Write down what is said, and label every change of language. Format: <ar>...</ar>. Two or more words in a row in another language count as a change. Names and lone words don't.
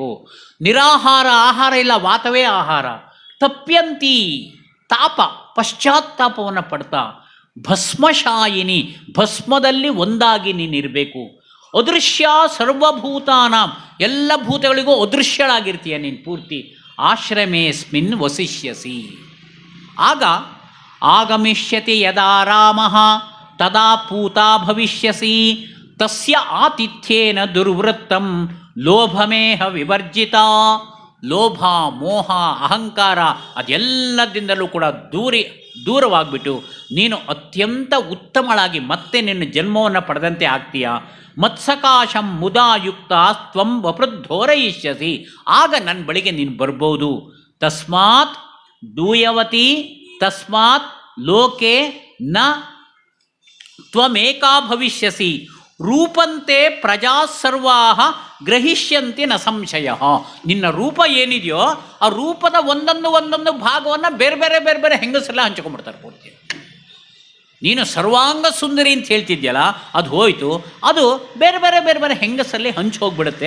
<kn>ನಿರಾಹಾರ, ಆಹಾರ ಇಲ್ಲ, ವಾತವೇ ಆಹಾರ. ತಪ್ಯಂತಿ, ತಾಪ, ಪಶ್ಚಾತ್ತಾಪವನ್ನು ಪಡ್ತಾ. ಭಸ್ಮಶಾಯಿನಿ, ಭಸ್ಮದಲ್ಲಿ ಒಂದಾಗಿ ನೀನಿರಬೇಕು.</kn> <sa>ಅದೃಶ್ಯ ಸರ್ವಭೂತಾನ,</sa> <kn>ಎಲ್ಲ ಭೂತಗಳಿಗೂ ಅದೃಶ್ಯಳಾಗಿರ್ತೀಯ ನೀನು ಪೂರ್ತಿ.</kn> <sa>ಆಶ್ರಮೇಸ್ಮಿನ್ ವಸಿಷ್ಯಸಿ. ಆಗ ಆಗಮಿಷ್ಯತಿ ಯದಾ ರಾಮಃ ತದಾ ಪೂತಾ ಭವಿಷ್ಯಸಿ. ತಸ್ಯ ಆತಿಥ್ಯೇನ ದುರ್ವೃತ್ತಂ ಲೋಭಮೇಹ ವಿವರ್ಜಿತ.</sa> <kn>ಲೋಭ, ಮೋಹ, ಅಹಂಕಾರ ಅದೆಲ್ಲದಿಂದಲೂ ಕೂಡ ದೂರವಾಗಿಬಿಟ್ಟು ನೀನು ಅತ್ಯಂತ ಉತ್ತಮಳಾಗಿ ಮತ್ತೆ ನಿನ್ನ ಜನ್ಮವನ್ನು ಪಡೆದಂತೆ ಆಗ್ತೀಯ.</kn> <sa>ಮತ್ಸಕಾಶಂ ಮುದಾಯುಕ್ತ ತ್ವಂ ವಪೃದ್ಧೋರಯಿಷ್ಯಸಿ.</sa> <kn>ಆಗ ನನ್ನ ಬಳಿಗೆ ನೀನು ಬರ್ಬೋದು.</kn> <sa>ತಸ್ಮಾತ್ ದೂಯವತಿ ತಸ್ಮಾತ್ ಲೋಕೆ ನ ತ್ವಮೇಕಾ ಭವಿಷ್ಯಸಿ. ರೂಪಂತೆ ಪ್ರಜಾ ಸರ್ವಾಹ ಗ್ರಹಿಷ್ಯಂತೆ ನ ಸಂಶಯ.</sa> <kn>ನಿನ್ನ ರೂಪ ಏನಿದೆಯೋ ಆ ರೂಪದ ಒಂದೊಂದು ಭಾಗವನ್ನು ಬೇರೆ ಬೇರೆ ಹೆಂಗಸರೆಲ್ಲ ಹಂಚ್ಕೊಂಡ್ಬಿಡ್ತಾರೆ ಪೂರ್ತಿ. ನೀನು ಸರ್ವಾಂಗ ಸುಂದರಿ ಅಂತ ಹೇಳ್ತಿದ್ಯಲ್ಲ, ಅದು ಹೋಯಿತು. ಅದು ಬೇರೆ ಬೇರೆ ಹೆಂಗಸಲ್ಲಿ ಹಂಚಿ ಹೋಗ್ಬಿಡುತ್ತೆ.</kn>